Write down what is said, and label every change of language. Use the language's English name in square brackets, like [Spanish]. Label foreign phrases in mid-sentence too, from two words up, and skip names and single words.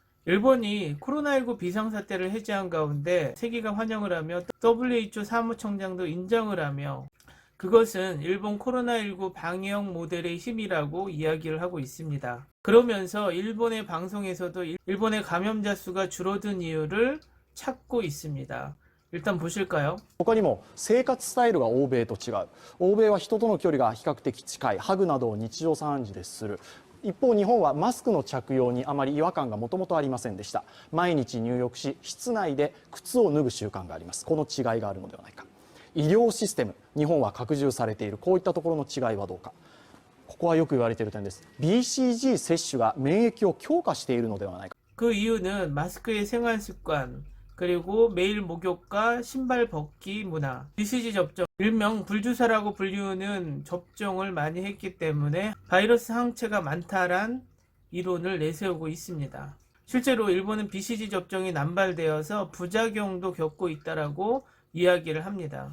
[Korean] 일본이 코로나19 비상사태를 해제한 가운데 세계가 환영을 하며 WHO 사무총장도 인정을 하며 그것은 일본 코로나19 방역 모델의 힘이라고 이야기를 하고 있습니다. 그러면서 일본의 방송에서도 일본의 감염자 수가 줄어든 이유를 찾고 있습니다. 일단 보실까요? [Japanese] 他にも生活スタイルが欧米と違う。欧米は人との距離が比較的近い、ハグなどを日常茶飯事でする。一方日本はマスクの着用にあまり違和感がもともとありませんでした。毎日入浴し室内で靴を脱ぐ習慣があります。この違いがあるのではないか。医療システム、日本は拡充されている。こういったところの違いはどうか。ここはよく言われている点です。 BCG 接種が免疫を強化しているのではないか。 [Korean] 그 이유는 마스크의 생활습관, 그리고 매일 목욕과 신발 벗기 문화, BCG 접종, 일명 불주사라고 불리우는 접종을 많이 했기 때문에 바이러스 항체가 많다란 이론을 내세우고 있습니다. 실제로 일본은 BCG 접종이 남발되어서 부작용도 겪고 있다라고 이야기를 합니다.